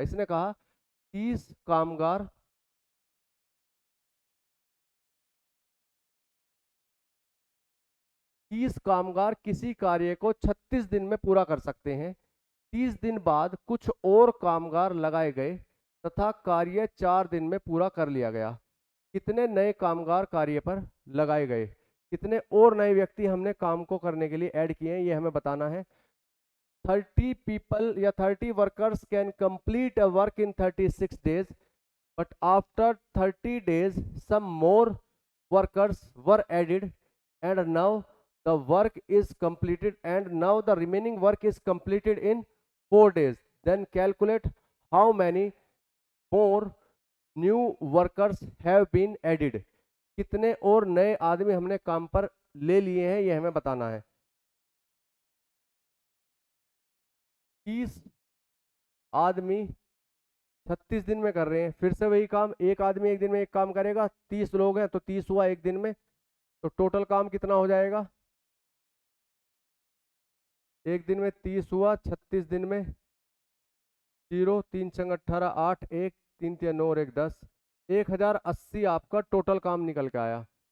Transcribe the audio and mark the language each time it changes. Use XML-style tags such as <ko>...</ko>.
<hi>इसने कहा 30 कामगार 30 कामगार किसी कार्य को 36 दिन में पूरा कर सकते हैं। 30 दिन बाद कुछ और कामगार लगाए गए तथा कार्य 4 दिन में पूरा कर लिया गया। कितने नए कामगार कार्य पर लगाए गए, कितने और नए व्यक्ति हमने काम को करने के लिए ऐड किए हैं, ये हमें बताना है।</hi> <en>30 people</en> <hi>या</hi> <en>30 workers can complete a work in 36 days, but after 30 days some more workers were added and now the work is completed, and now the remaining work is completed in 4 days. Then calculate how many more new workers have been added.</en> <hi>कितने और नए आदमी हमने काम पर ले लिए हैं, ये हमें बताना है। 30 आदमी 36 दिन में कर रहे हैं, फिर से वही काम, एक आदमी एक दिन में एक काम करेगा, 30 लोग हैं तो 30 हुआ एक दिन में, तो टोटल काम कितना हो जाएगा, एक दिन में 30 हुआ, 36 दिन में 0, 3 छंग 18, 8, 1, 3 3 9 और 1 10, 1080 आपका टोटल काम निकल के आया।</hi>